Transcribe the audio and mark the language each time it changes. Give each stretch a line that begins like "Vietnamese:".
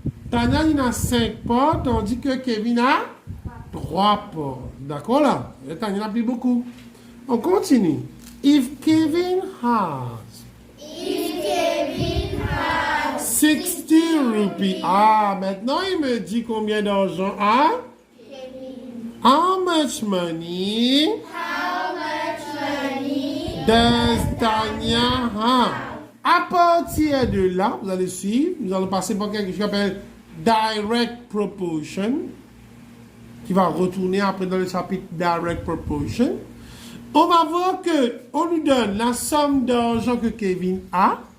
French: Tanya, il a 5 parts, tandis que Kevin a 3 parts. D'accord, là? Et Tanya, il a plus beaucoup. On continue.
English: If Kevin has 60 rupees.
French: Ah, maintenant il me dit combien d'argent a?
English: How much money does Tanya have?
French: À partir de là, vous allez suivre, nous allons passer par quelque chose qu'on appelle direct proportion, qui va retourner après dans le chapitre direct proportion. On va voir que on nous donne la somme d'argent que Kevin a.